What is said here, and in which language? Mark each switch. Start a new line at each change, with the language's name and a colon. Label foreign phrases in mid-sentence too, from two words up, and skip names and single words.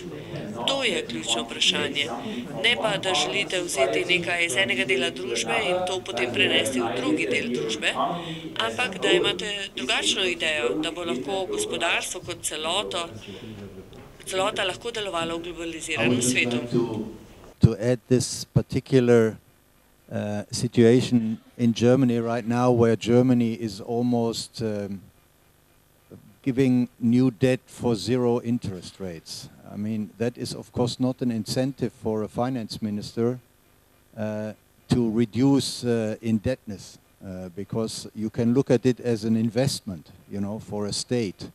Slovenian: To je ključno vprašanje. Ne pa, da želite vzeti nekaj iz enega dela družbe in to potem prenesti v drugi del družbe, ampak da imate drugačno idejo, da bo lahko gospodarstvo kot celota lahko delovalo v globaliziranem svetu.
English: To add this particular situation in Germany right now, where Germany is almost giving new debt for zero interest rates. I mean, that is of course not an incentive for a finance minister to reduce indebtedness, because you can look at it as an investment, you know, for a state.